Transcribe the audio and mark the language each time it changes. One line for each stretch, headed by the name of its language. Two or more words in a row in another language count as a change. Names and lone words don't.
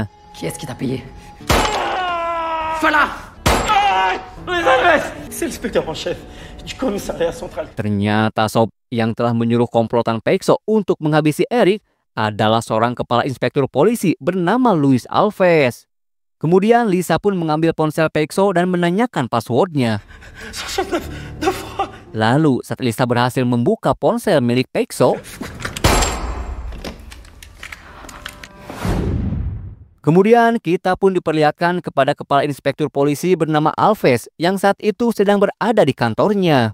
French: Qui est-ce qui t'a payé? C'est l'inspecteur en chef du commissariat central.
Indonesian: Ternyata Sob, yang telah menyuruh komplotan Peixo untuk menghabisi Erik adalah seorang kepala inspektur polisi bernama Luis Alves. Kemudian Lisa pun mengambil ponsel Peixo dan menanyakan passwordnya. Lalu saat Lisa berhasil membuka ponsel milik Peixo, kemudian kita pun diperlihatkan kepada kepala inspektur polisi bernama Alves yang saat itu sedang berada di kantornya.